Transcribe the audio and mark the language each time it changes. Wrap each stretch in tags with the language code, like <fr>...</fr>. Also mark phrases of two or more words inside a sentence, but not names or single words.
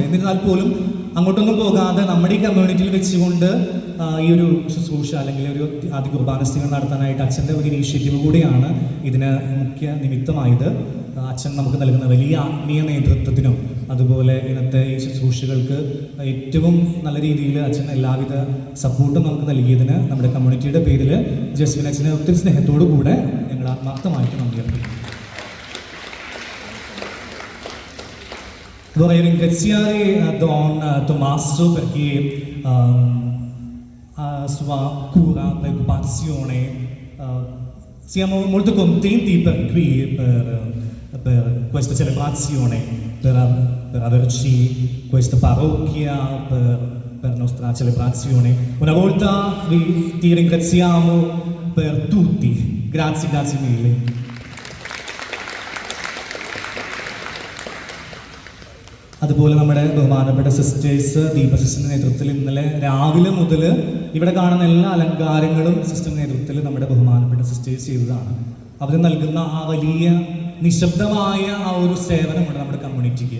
<ml>എന്നിരുന്നാൽ പോലും അങ്ങോട്ടൊന്നും പോകാതെ നമ്മുടെ ഈ കമ്മ്യൂണിറ്റിയിൽ വെച്ചുകൊണ്ട് ഈ ഒരു ശുശ്രൂഷ അല്ലെങ്കിൽ ഒരു ആദ്യ കുർബാനസ്ഥകൾ നടത്താനായിട്ട് അച്ഛൻ്റെ ഒരു ഇനീഷ്യേറ്റീവ് കൂടിയാണ് ഇതിന് മുഖ്യ നിമിത്തമായത്. അച്ഛൻ നമുക്ക് നൽകുന്ന വലിയ ആത്മീയ നേതൃത്വത്തിനും അതുപോലെ ഇന്നത്തെ ഈ ശുശ്രൂഷകൾക്ക് ഏറ്റവും നല്ല രീതിയിൽ അച്ഛൻ എല്ലാവിധ സപ്പോർട്ടും നമുക്ക് നൽകിയതിന് നമ്മുടെ കമ്മ്യൂണിറ്റിയുടെ പേരിൽ ജസ്വിൻ അച്ഛനെ ഒത്തിരി സ്നേഹത്തോടു കൂടെ ഞങ്ങൾ ആത്മാർത്ഥമായിട്ട് നന്ദി അർപ്പിക്കുന്നു.</ml> <it>Vorrei ringraziare Don Tommaso perché a sua cura, preoccupazione. Siamo molto contenti per questa celebrazione, per averci questa parrocchia, per nostra celebrazione. Una volta ti ringraziamo per tutti. Grazie mille.</it> <ml>അതുപോലെ നമ്മുടെ ബഹുമാനപ്പെട്ട സിസ്റ്റേഴ്സ് ദീപ സിസ്റ്ററിൻ്റെ നേതൃത്വത്തിൽ ഇന്നലെ രാവിലെ മുതൽ ഇവിടെ കാണുന്ന എല്ലാ അലങ്കാരങ്ങളും സിസ്റ്ററിൻ്റെ നേതൃത്വത്തിൽ നമ്മുടെ ബഹുമാനപ്പെട്ട സിസ്റ്റേഴ്സ് ചെയ്തതാണ്. അവർ നൽകുന്ന ആ വലിയ നിശബ്ദമായ ആ ഒരു സേവനമുണ്ട് നമ്മുടെ കമ്മ്യൂണിറ്റിക്ക്.</ml>